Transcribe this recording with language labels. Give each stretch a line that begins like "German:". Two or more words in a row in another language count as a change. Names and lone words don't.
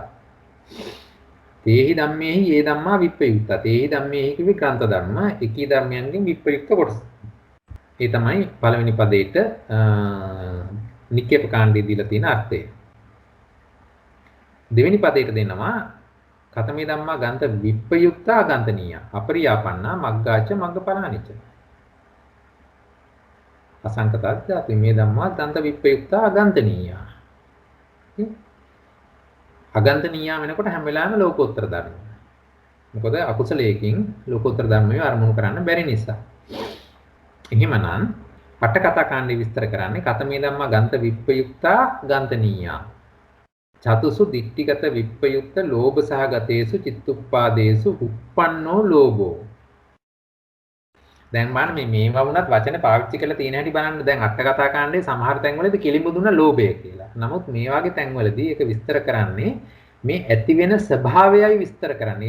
Pali: තේහි ධම්මේහි යේ ධම්මා විප්‍රයුක්තා. තේහි ධම්මේහි
Sinhala: කිවි ග්‍රන්ථ ධර්ම එකී ධර්මයන්ගෙන් විප්‍රයුක්ත කොටස. ඒ තමයි පළවෙනි පදේට නික්කේප කාණ්ඩයේ දීලා තියෙන අර්ථය. දෙවෙනි පදයට දෙනවා
Pali: කතමේ ධම්මා ගන්ත විප්‍රයුක්තා ගන්තනීය අපරියාපන්නා මග්ගාච මග්ගපලානිච අසංකතද්ද මේ ධම්මා ගන්ත විප්‍රයුක්තා අගන්තනීය.
Sinhala: අගන්තනීය වෙනකොට හැම වෙලාවෙම ලෝකෝත්තර ධර්ම. මොකද අකුසලයකින් ලෝකෝත්තර ධර්මයේ අරමුණු කරන්න බැරි නිසා. එහෙමනම් පට කතා කාණ්ඩය විස්තර කරන්නේ
Pali: කතමේ ධම්මා ගන්ත විප්‍රයුක්තා ගන්තනීය. චතුසු ditthිගත විප්‍රයුක්ත ලෝභ සහගතේසු චිත්තුප්පාදේසු උප්පන්නෝ ලෝභෝ.
Sinhala: දැන් බලන්න මේවා වුණත් වචන පාවිච්චි කරලා තියෙන හැටි බලන්න. දැන් අට කතා කාණ්ඩේ සමහර තැන්වලදී කිලිඹුදුන ලෝභය කියලා. නමුත් මේ වගේ තැන්වලදී ඒක විස්තර කරන්නේ මේ ඇති වෙන ස්වභාවයයි විස්තර කරන්නේ.